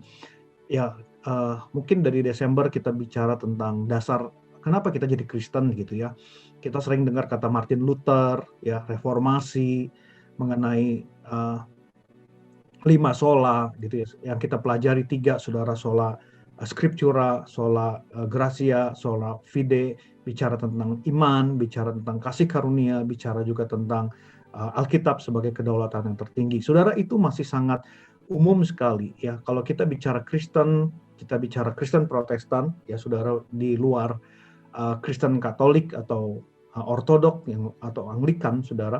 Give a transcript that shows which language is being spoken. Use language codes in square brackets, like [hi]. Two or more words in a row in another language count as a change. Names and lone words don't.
[id] Ya mungkin dari Desember kita bicara tentang dasar kenapa kita jadi Kristen gitu ya. Kita sering dengar kata Martin Luther ya, reformasi, mengenai 5 sola gitu ya, yang kita pelajari 3 saudara, [la] sola scriptura, sola gratia, sola fide, [id] bicara tentang iman, bicara tentang kasih karunia, bicara juga tentang Alkitab sebagai kedaulatan yang tertinggi. Saudara, itu masih sangat umum sekali ya. Kalau kita bicara Kristen, kita bicara Kristen Protestan ya saudara, di luar Kristen Katolik atau Ortodok atau Anglikan saudara.